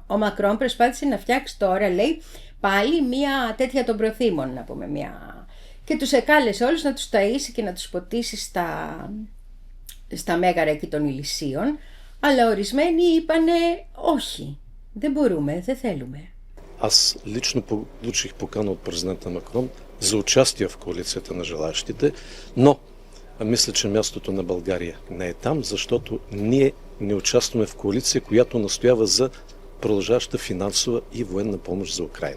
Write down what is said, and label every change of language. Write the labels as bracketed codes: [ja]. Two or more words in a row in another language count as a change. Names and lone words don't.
[el] Ο Μακρόν προσπάθησε να φτιάξει τώρα, λέει, πάλι μια τέτοια των προθήμων, να πούμε, και τους εκάλεσε όλους να τους ταΐσει και να τους ποτίσει στα μέγαρα εκεί των Ηλυσίων, αλλά ορισμένοι είπανε όχι, δεν μπορούμε, δεν θέλουμε. [bg] Аз лично получих покана от президента Макрон за участие в коалицията на желаящите, но мисля, че мястото на България не е там, защото ние не участваме в коалиция, която настоява за продължаваща финансова и военна помощ за Украйна.